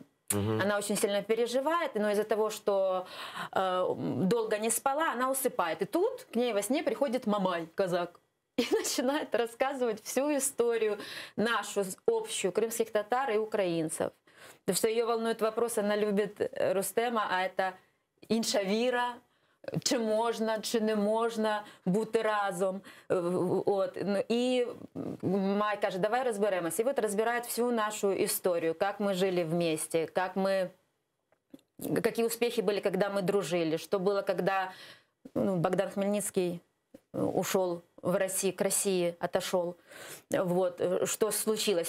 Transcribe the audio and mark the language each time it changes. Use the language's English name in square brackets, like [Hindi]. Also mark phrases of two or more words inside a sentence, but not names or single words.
[Russian] Она очень сильно переживает, но из-за того, что долго не спала, она усыпает. И тут к ней во сне приходит Мамай, казак, и начинает рассказывать всю историю нашу общую крымских татар и украинцев. Потому что ее волнует вопрос, она любит Рустема, а это [Ukrainian] інша віра, чи можна, чи не можна бути разом. От. І Май каже, [Russian] давай разберемся. И вот разбирает всю нашу историю, как мы жили вместе, какие успехи были, когда мы дружили, что было, когда Богдан Хмельницкий ушел в Россию, к России отошел. Вот. Что случилось.